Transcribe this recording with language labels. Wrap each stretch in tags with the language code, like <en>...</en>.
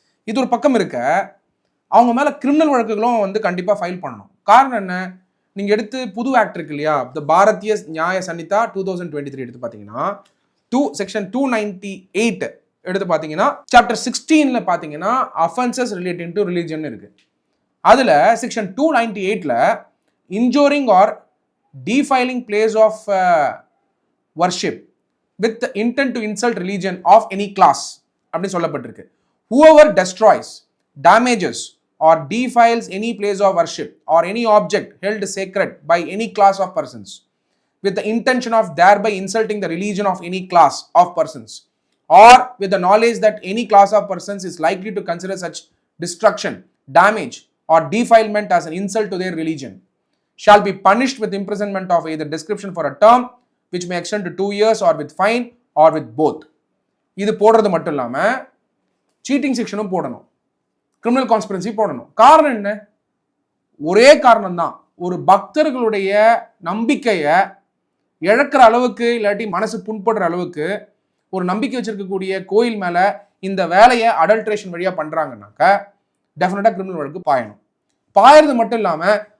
<ta>இது ஒரு பக்கம் இருக்க, அவங்க மேலே கிரிமினல் வழக்குகளும் வந்து கண்டிப்பாக ஃபைல் பண்ணணும். காரணம் என்ன? நீங்கள் எடுத்து புது ஆக்ட் இருக்கு இல்லையா, த பாரதிய நியாய சன்னிதா 2023 எடுத்து பார்த்தீங்கன்னா செக்ஷன் 298 எடுத்து பார்த்தீங்கன்னா சாப்டர் 16 பார்த்தீங்கன்னா</ta> <en>offences relating to religion</en> <ta>இருக்கு. அதில்</ta> <en>section 298 injuring or defiling place of worship with the intent to insult religion of any class</en> <ta>அப்படி சொல்லப்பட்டிருக்கு.</ta> <en>whoever destroys, damages or defiles any place of worship or any object held sacred by any class of persons with the intention of thereby insulting the religion of any class of persons or with the knowledge that any class of persons is likely to consider such destruction, damage or defilement as an insult to their religion shall be punished with imprisonment of either description for a term which may extend to 2 years or with fine or with both.</en> <ta>இது போடுறது மட்டும் இல்லாமல் seating செக்ஷனும் போடணும், criminal conspiracy போடணும். காரணம் என்ன? ஒரே காரணம் தான். ஒரு பக்தர்களுடைய நம்பிக்கையை இழக்கிற அளவுக்கு, இல்லாட்டி மனசு புண்படுற அளவுக்கு ஒரு நம்பிக்கை வச்சிருக்கக்கூடிய கோயில் மேலே இந்த வேலையை அடல்ட்ரேஷன் வழியாக பண்ணுறாங்கன்னாக்க டெஃபினட்டாக கிரிமினல் வழக்கு பாயணும். பாயறது மட்டும் இல்லாமல்</ta>